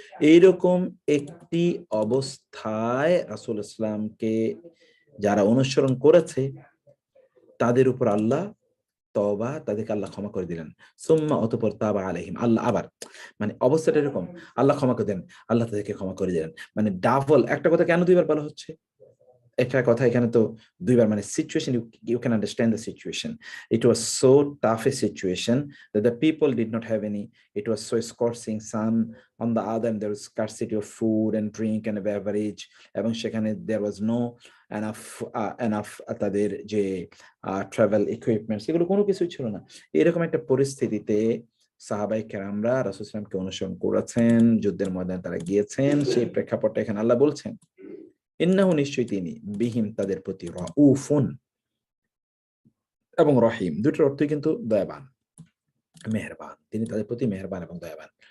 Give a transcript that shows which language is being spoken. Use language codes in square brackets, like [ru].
[bn] এইরকম একটি অবস্থায় রাসূল ইসলামকে যারা অনুসরণ করেছে তাদের উপর আল্লাহ তওবা, তাদেরকে আল্লাহ ক্ষমা করে দিলেন। সুম্মা, অতঃপর, [ar] তাবা আলাইহিম, [bn] আল্লাহ আবার, মানে অবস্থাটা এরকম, আল্লাহ ক্ষমা করে দেন, আল্লাহ তাদেরকে ক্ষমা করে দিলেন, মানে ডাবল। একটা কথা কেন দুইবার বলা হচ্ছে, একটা কথা এখানে তো দুইবার, মানে situation, [en] you can understand the situation. It was so tough a situation that the people did not have any, it was so scorching sun, on the other hand there was scarcity of food and drink and beverage, [bn] এবং সেখানে [en] there was no enough [bn] তাদের যে travel equipments, এগুলো কোনো কিছুই ছিল না। এরকম একটা পরিস্থিতিতে সাহাবায়ে কেরামরা রাসূল সাল্লাল্লাহু আলাইহি ওয়াসাল্লামকে অনুসরণ করেছেন, যুদ্ধের ময়দানে তারা গিয়েছেন, সেই প্রেক্ষাপটে এখানে আল্লাহ বলছেন, ইন্নাহু, নিশ্চয়ই তিনি, বিহিম, তাদের প্রতি, রাউফুন, এবং রহিম, দুটোর অর্থই কিন্তু দয়াবান, মেহেরবান, তিনি তাদের প্রতি মেহেরবান এবং দয়াবান।